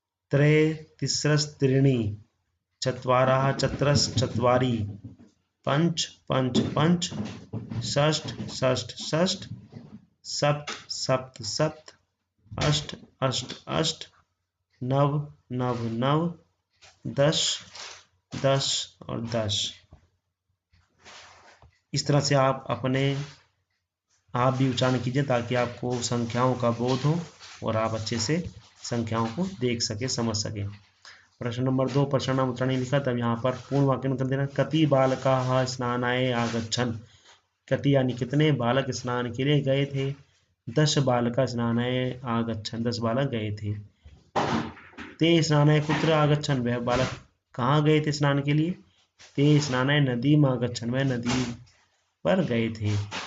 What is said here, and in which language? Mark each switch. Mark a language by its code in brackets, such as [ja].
[sa] त्रे तिस्रस्त्रीणि चत्वारः चतुरश्चत्वारि पंच पंच पंच षष्ठ षष्ठ षष्ठ सप्त सप्त सप्त अष्ट अष्ट अष्ट नव नव नव दश दश [hi] और 10। इस तरह से आप भी उच्चारण कीजिए ताकि आपको संख्याओं का बोध हो और आप अच्छे से संख्याओं को देख सके, समझ सके। प्रश्न नंबर 2 [sa] प्रश्नानाम उत्तराणि [hi] लिखा, तब यहाँ पर पूर्ण वाक्य में कर देना। [sa] कति बालकाः स्नानाय आगच्छन्। [hi] कति यानी कितने बालक स्नान के लिए गए थे। [sa] 10 बालका स्नानाय आगच्छन्, [hi] 10 बालक गए थे। [sa] ते स्नानाय कुत्र आगच्छन्, [hi] वह बालक कहाँ गए थे स्नान के लिए। [sa] ते स्नानाय नदीम आगच्छन्, [hi] वह नदी पर गए थे।